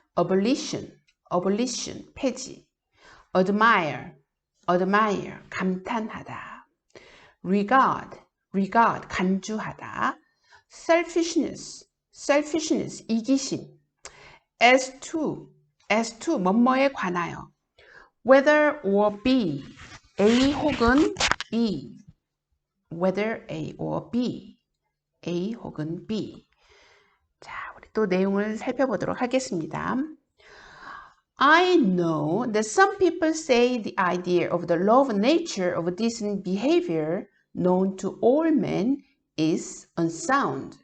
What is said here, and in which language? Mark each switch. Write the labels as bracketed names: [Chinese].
[Korean] abolition, 폐지. admire, 감탄하다. regard, 간주하다. selfishness, 이기심. as to, 뭐뭐에 관하여. whether or be, A 혹은 B. whether A or B, A 혹은 B. 자, 우리 또 내용을 살펴보도록 하겠습니다. [English] I know that some people say the idea of the law of nature of decent behavior known to all men is unsound.